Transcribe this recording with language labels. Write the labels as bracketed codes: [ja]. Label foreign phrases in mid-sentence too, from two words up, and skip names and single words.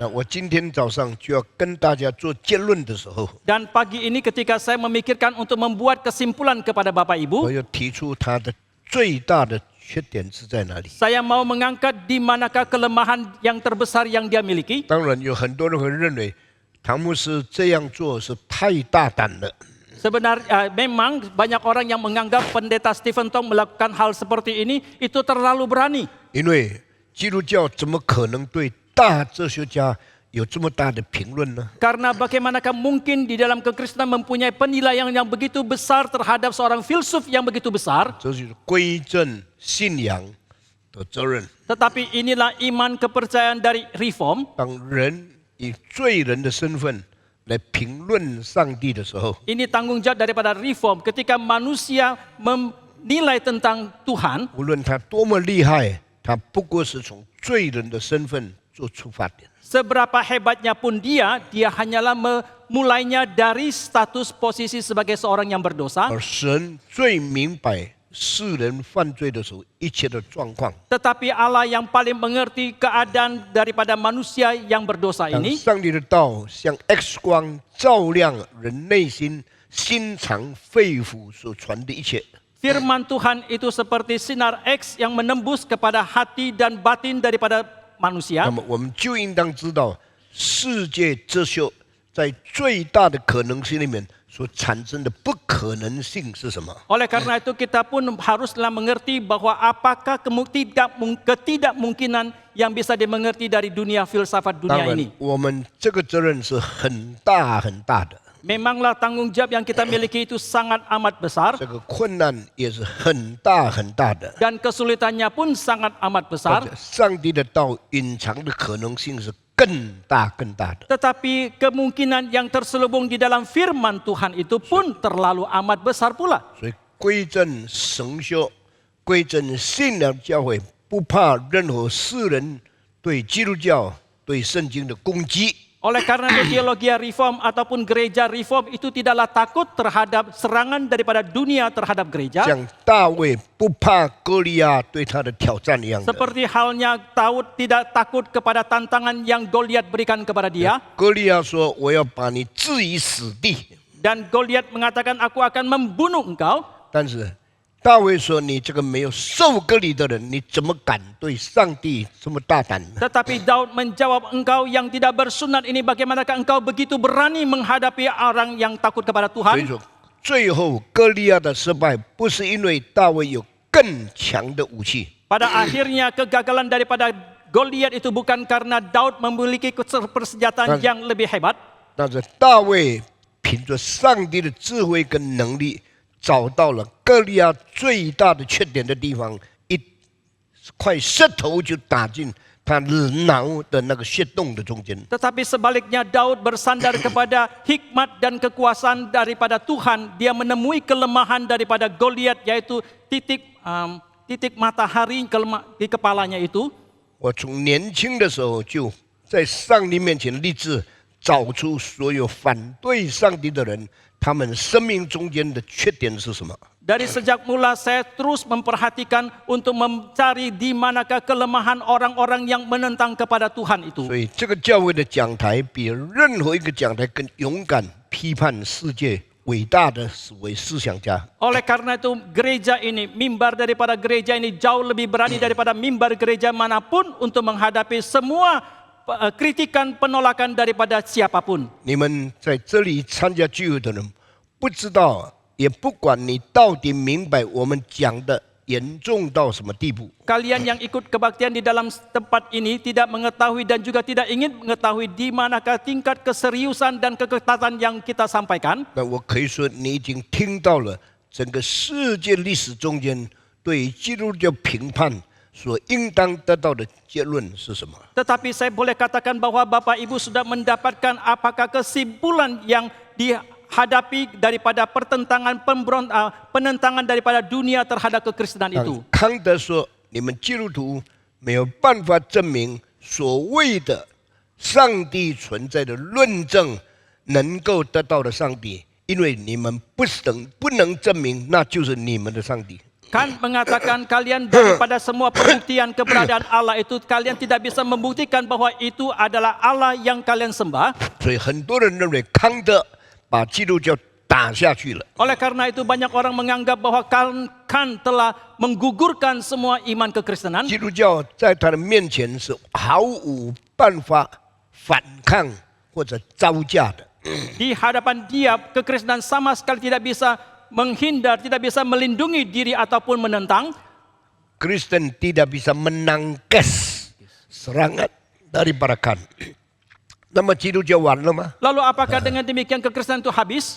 [zh] 那我今天早上就要跟大家做结论的时候， [id] Dan pagi ini ketika saya memikirkan untuk membuat kesimpulan kepada Bapak [zh] 我 [id] Ibu, [zh] 要提出他的最大的缺点是在哪里。 [id] saya mau mengangkat di manakah kelemahan yang terbesar yang dia miliki. [zh] 当然有很多人会认为，唐牧师这样做是太大胆了。 [id] Sebenarnya memang banyak orang yang menganggap pendeta Stephen Tong melakukan hal seperti ini itu terlalu berani. [zh] 因为基督教怎么可能对大哲学家有这么大的评论呢？ [id] Karena bagaimanakah mungkin di dalam kekristenan mempunyai penilaian yang begitu besar terhadap seorang filsuf yang begitu besar. [zh] 这就是归正信仰的责任。 [id] Tetapi inilah iman kepercayaan dari Reform. [zh] 当人以罪人的身份来评论上帝的时候， [id] Ini tanggung jawab daripada Reform ketika manusia menilai tentang Tuhan. [zh] 无论他多么厉害，他不过是从罪人的身份做出发点。 [id] Seberapa hebatnya pun dia hanyalah memulainya dari status posisi sebagai seorang yang berdosa. [zh] 而神最明白世人犯罪的时候一切的状况。 [id] Tetapi Allah yang paling mengerti keadaan daripada manusia yang berdosa [zh] 当 [id] ini. [zh] 上帝的道像 X 光照亮人内心心肠肺腑所传的一切， [id] Firman Tuhan itu seperti sinar X yang menembus kepada hati dan batin daripada [zh] 那 [id] manusia. [zh] 么我们就应当知道，世界哲学在最大的可能性里面所产生的不可能性是什么？ [id] Oleh karena itu kita pun haruslah mengerti bahwa apakah ketidakmungkinan yang bisa dimengerti dari dunia filsafat [zh] 当 [id] dunia [zh] 然 [id] ini. [zh] 我们这个责任是很大很大的， [id] Memanglah tanggung jawab yang kita miliki itu sangat amat besar [zh] 这个困难也是很大很大的。 [id] dan kesulitannya pun sangat amat besar. [zh] 上帝的道隐藏的可能性是更大更大的。 [id] Tetapi kemungkinan yang terselubung di dalam firman Tuhan itu pun terlalu amat besar pula. [zh] 所以归正神修、归正信仰教会，不怕任何世人对基督教、对圣经的攻击。 [id] Oleh karena itu teologi reform ataupun gereja reform itu tidaklah takut terhadap serangan daripada dunia terhadap gereja. [zh] 像大卫不怕歌利亚对他的挑战一样的。 [id] Seperti halnya Daud tidak takut kepada tantangan yang Goliat berikan kepada dia. [zh] 歌利亚说：“我要把你置于死地。” [id] Dan Goliat mengatakan, aku akan membunuh engkau. [zh] 但是大卫说：“你这个没有受割礼的人，你怎么敢对上帝这么大胆呢？” [id] Tetapi Daud menjawab, engkau yang tidak bersunat ini, bagaimanakah engkau begitu berani menghadapi orang yang takut kepada [zh] 所以 [id] Tuhan? [zh] 说，最后歌利亚的失败，不是因为大卫有更强的武器， [id] Pada akhirnya kegagalan daripada Goliat itu bukan karena Daud memiliki persenjataan yang lebih hebat. [zh] 但是大卫凭着上帝的智慧跟能力，找到了歌利亚最大的缺点的地方，一块石头就打进他脑的那个血洞的中间。 [id] Tetapi sebaliknya Daud bersandar kepada hikmat dan kekuasaan daripada Tuhan. Dia menemui kelemahan daripada Goliat, yaitu titik matahari di kepalanya itu. [zh] 我从年轻的时候就在上帝面前立志，找出所有反对上帝的人，他们生命中间的缺点是什么。 [id] Dari sejak mula saya terus memperhatikan untuk mencari di manakah kelemahan orang-orang yang menentang kepada Tuhan itu. [zh] 所以这个教会的讲台比任何一个讲台更勇敢批判世界伟大的思想家。 [id] Oleh karena itu gereja ini, mimbar daripada gereja ini jauh lebih berani daripada mimbar gereja manapun untuk menghadapi semua kritikan penolakan daripada siapapun. [zh] 你们在这里参加聚会的人，不知道也不管你到底明白我们讲的严重到什么地步。 [id] Kalian yang ikut kebaktian di dalam tempat ini tidak mengetahui dan juga tidak ingin mengetahui di manakah tingkat keseriusan dan keketatan yang kita sampaikan. [zh] 那我可以说，你已经听到了整个世界历史中间对基督教评判所应当得到的结论是什么？ [id] Tetapi saya boleh katakan bahwa Bapak Ibu sudah mendapatkan apakah kesimpulan yang dihadapi daripada penentangan daripada dunia terhadap kekristenan itu. [zh] 康德说：“你们基督徒没有办法证明所谓的上帝存在的论证能够得到的上帝，因为你们不能证明那就是你们的上帝。” [id] Kan mengatakan kalian daripada semua pembuktian keberadaan Allah itu, kalian tidak bisa membuktikan bahwa itu adalah Allah yang kalian sembah. [zh] 所以很多人认为康德把基督教打下去了。 [id] Oleh karena itu banyak orang menganggap bahwa Kant telah menggugurkan semua iman kekristenan. [zh] 基督教在他的面前是毫无办法反抗或者招架的。 [id] Di hadapan dia, kekristenan sama sekali tidak bisa menghindar, tidak bisa melindungi diri ataupun menentang. Kristen tidak bisa menangkis serangan daripada kan. [zh] 那么基督教完了吗？ [id] Lalu apakah dengan demikian kekristenan itu habis?